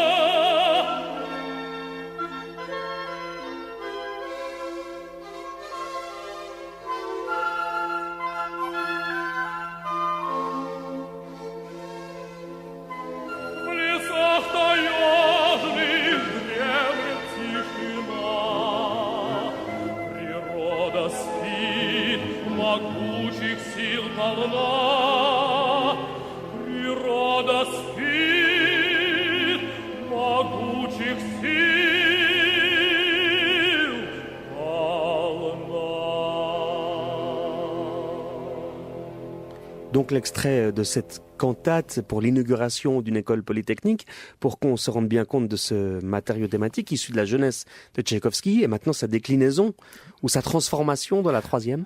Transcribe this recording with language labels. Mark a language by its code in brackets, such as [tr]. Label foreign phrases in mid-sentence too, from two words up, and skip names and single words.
[ru] В лесах таежных дремлет тишина, природа спит, могучих сил полна. Природа спит, могучих сил полна. [fr] Donc l'extrait de cette cantate pour l'inauguration d'une école polytechnique, pour qu'on se rende bien compte de ce matériau thématique issu de la jeunesse de Tchaïkovski, et maintenant sa déclinaison ou sa transformation dans la troisième.